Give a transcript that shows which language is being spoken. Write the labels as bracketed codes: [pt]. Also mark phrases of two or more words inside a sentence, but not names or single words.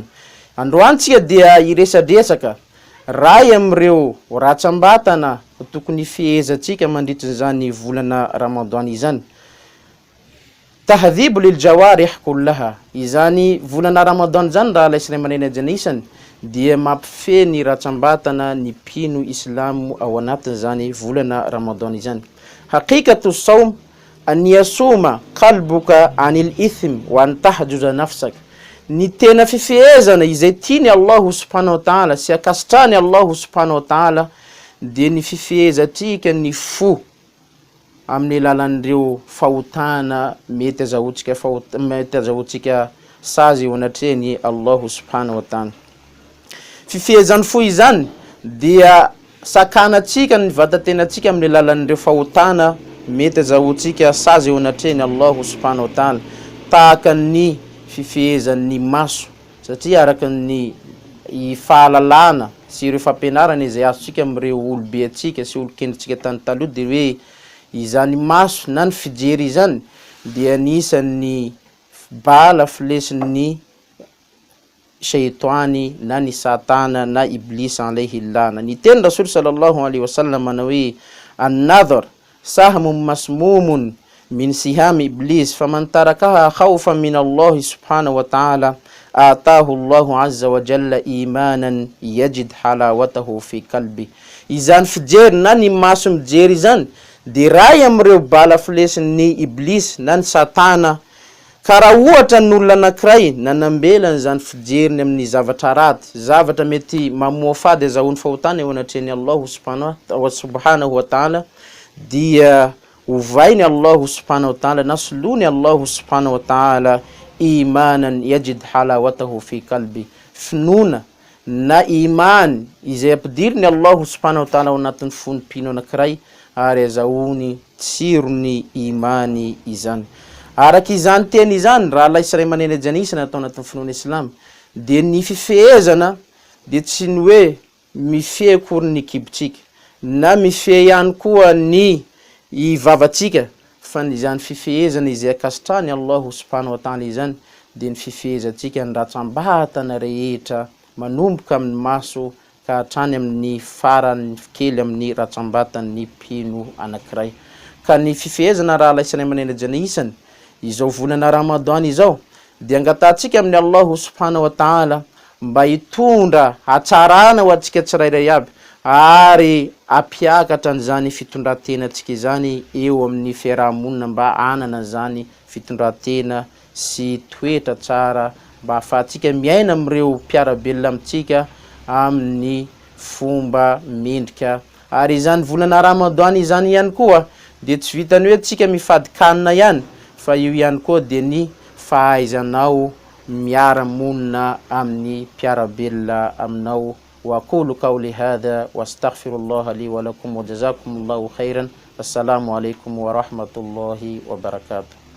[mg] Androany tsika dia iresadresaka ray am'ireo ratsambatana tokony fihezantsika mandritra n'izany volana Ramadan izany. [ar] تهذيب للجوارح كلها, [mg] izany volana Ramadan zany raha lahy sy ray aman'reny janisany dia mampifehy ny ratsambatana ny mpino islamo ao anatin'izany volana Ramadan izany. [ar] حقيقة الصوم أن يصوم قلبك عن الإثم وأن تحجز نفسك. [mg] Ny tena fifehezana izay tiany [ar] الله سبحانه وتعالى [mg] sy akasitrany [ar] الله سبحانه وتعالى [mg] dia ny fifehezatsika ny fo amin'ny lalan'ireo fahotana mety azahoantsika sazy eo anatrehany [ar] الله سبحانه وتعالى. [mg] Fifehezany fo izany dia sakanatsika ny vatatenatsika amin'ny lalan'ireo fahotana mety azahoantsika sazy eo [ar] anatrehany الله سبحانه وتعالى, [mg] tahaka ny fifehezan'ny maso satria araka ny fahalalana sy ireo fampianarana izay azontsika amin'ireo olobe atsika sy olokendritsika tany taloha dia hoe izany maso na ny fijery izany dia anisan'ny bala filesin'ny shaitani na ny satana na iblis [ar] عليه لعنة. [mg] Ny teny [ar] Rasul صلى الله عليه وسلم [mg] manao hoe [ar] النظر سهم مسموم من سهام إبليس فمن تركها خوفا من الله سبحانه وتعالى أتاه الله عز وجل إيمانا يجد حلاوته في قلبه. [mg] Izany fijery na ny maso mijery izany dia ray am'ireo bala filesin'ny iblis na ny satana ka raha ohatra ny olona anankiray nanambelany zany fijeriny amin'ny zavatra raty, zavatra mety mamoa fady azahoany fahotana eo anatrehany [ar] الله سبحانه وتعالى [mg] dia ovainy [ar] الله سبحانه وتعالى [mg] na solony [ar] الله سبحانه وتعالى إيمانا يجد حلاوته في قلبه, [mg] finoana na imany izay ampidiriny [ar] الله سبحانه وتعالى [mg] ao anatin'ny fon'ny mpino anankiray ary azahoany tsirony imany izany. Araka izany teny izany raha lahy sy ray aman'reny janisany atao anatin'ny finoana Islam dia ny fifehezana dia tsy ny hoe mifehy akory ny kibotsika na mifehy ihany koa ny vavatsika fa izany fifehezana izay akasitrany [ar] الله سبحانه وتعالى [mg] izany dia ny fifehezantsika ny ratsambatana rehetra manomboka amin'ny maso ka hatrany amin'ny farany kely amin'ny ratsambatan'ny mpino anankiray. Ka ny fifehezana raha lahy sy ray aman'reny janisany izao volana Ramadan izao dia angatantsika amin'ny [ar] الله سبحانه وتعالى [mg] mba hitondra hatsarana ho antsika tsirairay aby ary apiakatra n'izany fitondrantenatsika izany eo amin'ny fiarahamonina mba anana zany fitondratena sy toetra tsara mba ahafahantsika miaina amin'ireo mpiarabelona amintsika amin'ny fomba mendrika. Ary izany volana Ramadan izany ihany koa dia tsy vitany hoe tsika mifady kanina ihany fa io ihany koa dia ny fahaizanao miara-monina amin'ny mpiarabelona aminao. [ar] وأقول قولي هذا واستغفر الله لي ولكم وجزاكم الله خيرا السلام عليكم ورحمة الله وبركاته.